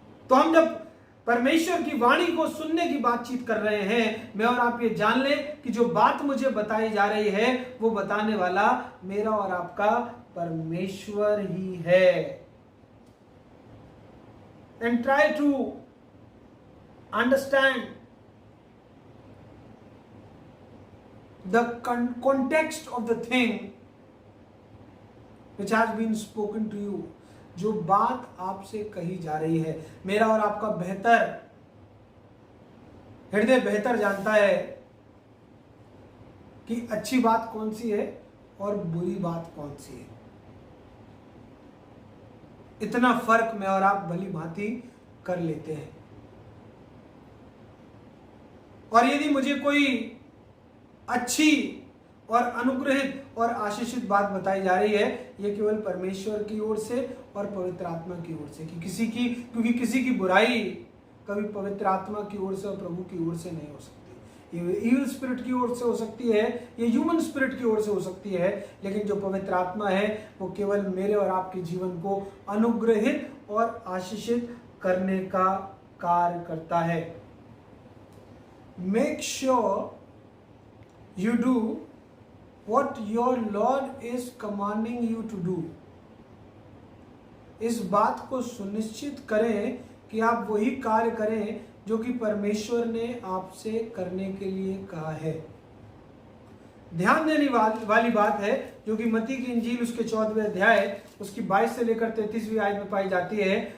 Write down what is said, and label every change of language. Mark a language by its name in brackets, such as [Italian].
[Hindi] तो हम जब परमेश्वर की वाणी को सुनने की बातचीत कर रहे हैं, मैं और आप ये जान लें कि जो बात मुझे बताई जा रही है वो बताने वाला मेरा और आपका परमेश्वर ही है। [English] And try to understand the context of the thing which has been spoken to you। [Hindi] जो बात आपसे कही जा रही है, मेरा और आपका हृदय बेहतर जानता है कि अच्छी बात कौन सी है और बुरी बात कौन सी है। इतना फर्क मैं और आप भली भांति कर लेते हैं। और यदि मुझे कोई अच्छी और अनुग्रहित और आशीषित बात बताई जा रही है, यह केवल परमेश्वर की ओर से और पवित्र आत्मा की ओर से, क्योंकि किसी की बुराई कभी पवित्र आत्मा की ओर से और प्रभु की ओर से नहीं हो सकती। ये इविल स्पिरिट की ओर से हो सकती है, ये ह्यूमन स्पिरिट की ओर से हो सकती है, लेकिन जो पवित्र आत्मा है वो केवल मेरे और आपके जीवन को अनुग्रहित और आशीषित करने का कार्य करता है। [English] Make sure you do what your Lord is commanding you to do। [Hindi] इस बात को सुनिश्चित करें कि आप वही कार्य करें जो कि परमेश्वर ने आपसे करने के लिए कहा है। ध्यान देने वाली बात है जो कि मत्ती की इंजील उसके 14वें अध्याय उसकी 22 से लेकर 33वीं आयत में पाई जाती है।